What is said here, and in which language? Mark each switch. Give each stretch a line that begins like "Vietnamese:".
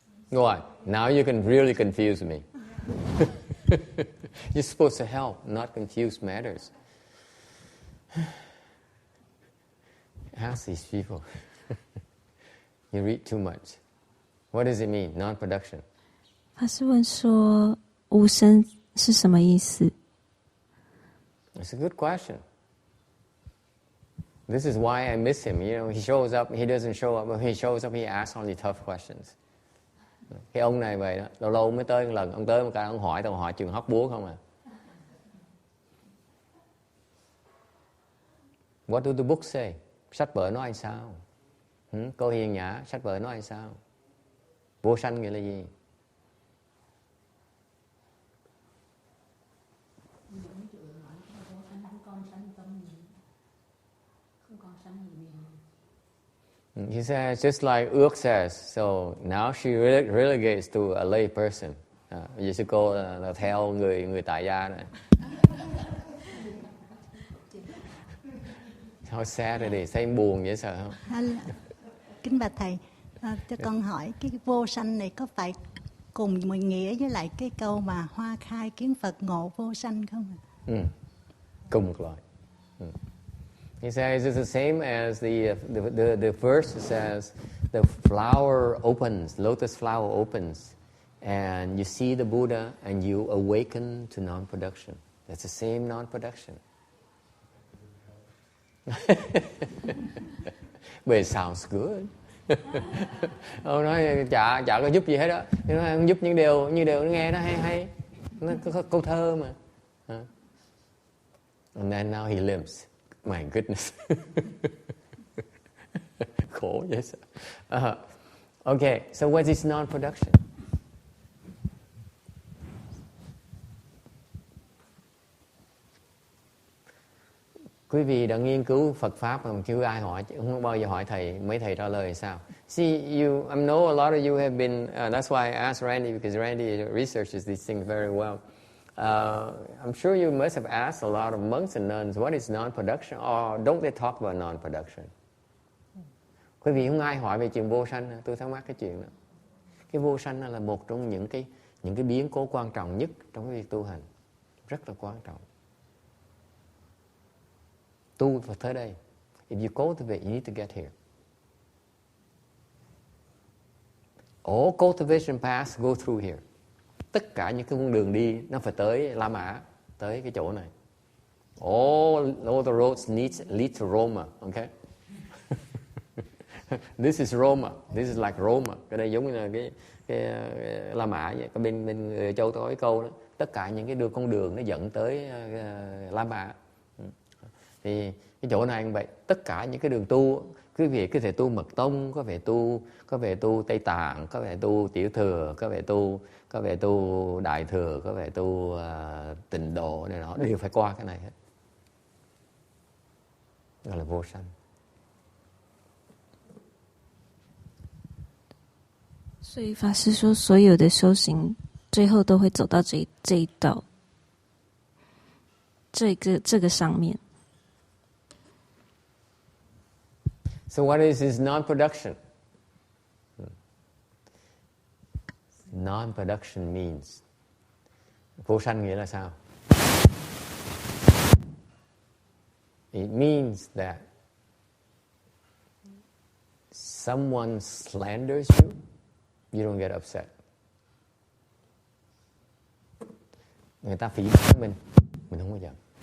English: Go on. Now you can really confuse me. You're supposed to help, not confuse matters. Ask these people. You read too much. What does it mean, non-production?
Chinese: 法师问说，无生是什么意思？
English: It's a good question. This is why I miss him. You know, he shows up, he doesn't show up. When he shows up, he asks only tough questions.
Vietnamese: Cái ông này vậy đó, lâu lâu mới tới một lần, ông tới một cái ông hỏi, tao hỏi trường hóc búa không à.
English: What do the books say?
Vietnamese: Sách vở nói sao? Cô Hiền Nhã, sách vở nói sao? Vô sanh nghĩa là gì?
English: He says, just like Ước says, so now she relegates to a lay person.
Vietnamese: Bây giờ sư cô là theo người tại gia này.
English: How sad it is,
Vietnamese: thấy buồn dễ sợ không? Kính bạch thầy, cho con hỏi cái vô sanh này có phải cùng một nghĩa với lại cái câu mà hoa khai kiến Phật ngộ vô sanh không? Cùng một loại.
English: He says it's the same as the verse says the flower opens, lotus flower opens, and you see the Buddha and you awaken to non-production. That's the same non-production. But it sounds good.
Vietnamese: Ông nói chả có giúp gì hết đó. Nó nói giúp những điều nó nghe nó hay. Nó có câu thơ mà.
English: And then now he limps. My goodness.
Vietnamese: Khổ vậy sao?
English: Okay, so what is non-production?
Vietnamese: Quý vị đã nghiên cứu Phật Pháp mà chưa ai hỏi, không bao giờ hỏi thầy, mấy thầy trả lời sao?
English: See, I know a lot of you have been, that's why I asked Randy, because Randy researches these things very well. I'm sure you must have asked a lot of monks and nuns, what is non-production? Or don't they talk about non-production?
Vietnamese: Quý vị không ai hỏi về chuyện vô sanh, tôi thắc mắc cái chuyện đó. Cái vô sanh là một trong những cái biến cố quan trọng nhất trong cái việc tu hành. Rất là quan trọng. Tu Phật tới đây.
English: If you cultivate, you need to get here. All cultivation paths go through here.
Vietnamese: Tất cả những cái con đường đi nó phải tới La Mã, tới cái chỗ này.
English: All the roads lead to Roma, okay? This is Roma. This is like Roma.
Vietnamese: Cái đây giống như là cái La Mã vậy. Cái bên châu có cái câu đó. Tất cả những cái con đường nó dẫn tới La Mã. Thì cái chỗ này cũng vậy. Tất cả những cái đường tu, quý vị có thể tu Mật Tông, có thể tu Tây Tạng, có thể tu Tiểu Thừa, có thể tu Đại Thừa, có thể tu Tịnh Độ này nọ, đều phải qua cái này hết. Gọi là vô sanh.
Chinese: 所以法师说，所有的修行最后都会走到这一道，这个上面。
English: So what is non-production? Non-production means
Vietnamese: vô sanh nghĩa là sao?
English: It means that someone slanders you, you don't get upset.
Vietnamese: Người ta phỉ báng mình không có giận.